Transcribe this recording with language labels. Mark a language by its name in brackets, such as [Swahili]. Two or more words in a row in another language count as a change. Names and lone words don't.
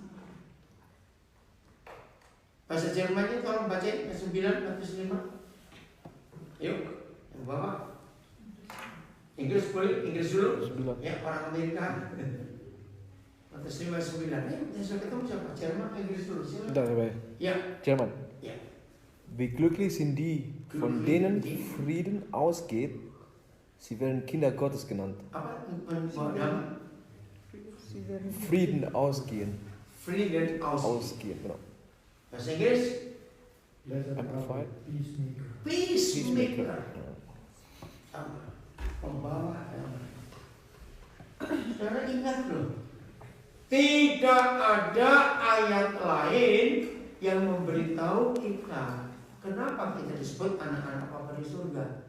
[Indonesian] Bahasa Jermannya tolong bacain ayat 9 Matius 5. Yuk, yang bawa. Inggris boleh, Inggris dulu. 9. Ya, orang Amerika. Matius 5 ayat 9. Yang sudah ketemu siapa? Jerman, Inggris dulu. Siapa? Sudah sampai. Ya. Jerman. Ya. [German] Wie glücklich sind die, von denen Frieden ausgeht, sie werden Kinder Gottes genannt. [Indonesian] Apa? Membawa damai. [German] Frieden ausgehen. Frieden Ausgehen, genau. [Indonesian] Bahasa Inggris? Amplified. Peacemaker. Sama. Pembawa damai. Saudara ingat loh, tidak ada ayat lain yang memberitahu kita kenapa kita disebut anak-anak Bapa di surga.